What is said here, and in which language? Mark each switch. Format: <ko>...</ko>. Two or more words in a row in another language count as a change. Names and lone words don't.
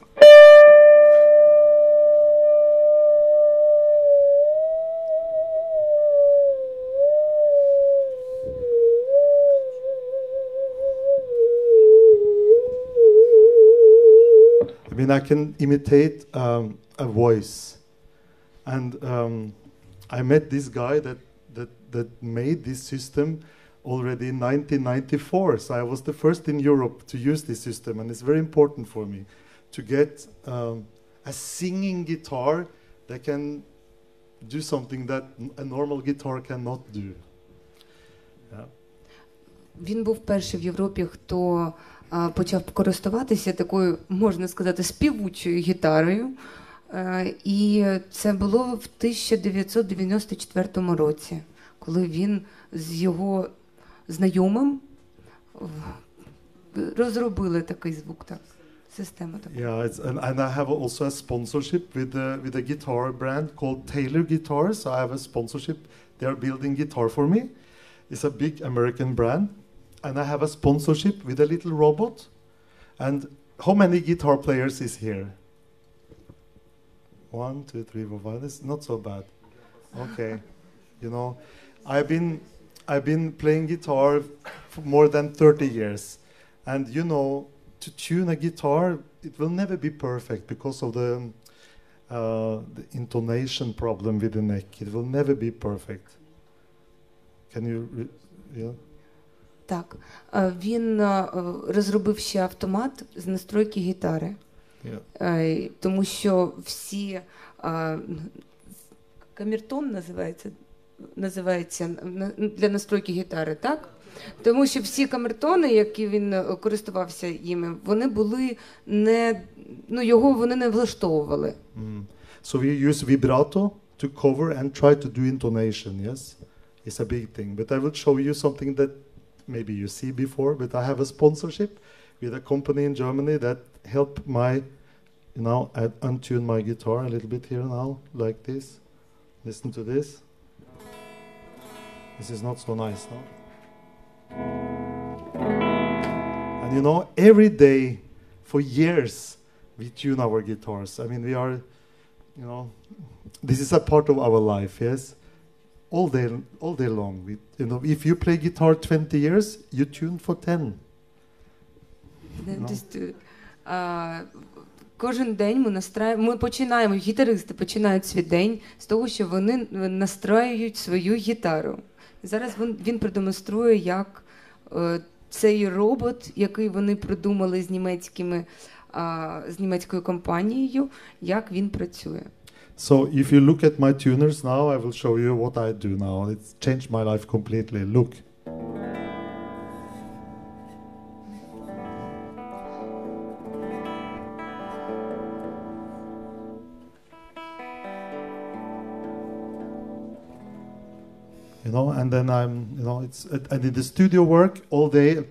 <en>I mean, I can imitate a voice, and I met this guy that made this system already in 1994. So I was the first in Europe to use this system, and it's very important for me to get a singing guitar that can do something that a normal guitar cannot do. Yeah.</en> <uk>Він був перший в Європі, хто почав користуватися такою, можна сказати, співучою гітарою. І це було в 1994 році, коли він з його знайомим розробили такий звук, так, систему таку.</uk> <en>Yeah, and I have also a sponsorship with a guitar brand called Taylor Guitars. I have a sponsorship. They are building guitar for me. It's a big American brand. And I have a sponsorship with a little robot. And how many guitar players is here? 1, 2, 3, 4, 5. It's not so bad. Okay. I've been playing guitar for more than 30 years. And to tune a guitar, it will never be perfect because of the the intonation problem with the neck. It will never be perfect. Can you, yeah?</en> <uk>Так, він розробив ще автомат з настройки гітари. Тому що всі камертон називається для настройки гітари, так? Тому що всі камертони, які він користувався їми, вони були його вони не влаштовували.</uk> <en>So we use vibrato to cover and try to do intonation, yes? It's a big thing. But I will show you something that maybe you see before, but I have a sponsorship with a company in Germany that help my, I untune my guitar a little bit here now, like this. Listen to this. This is not so nice, no? And every day for years we tune our guitars. I mean, we are, this is a part of our life, yes? All day long. If you play guitar 20 years, you tune for 10.</en> <uk>Кожен день ми починаємо, гітаристи починають свій день з того, що вони настраюють свою гітару. Зараз він продемонструє, як цей робот, який вони придумали з німецькою компанією, як він працює.</uk> <en>So if you look at my tuners now, I will show you what I do now. It's changed my life completely. Look. And then I'm, I did the studio work all day.</en>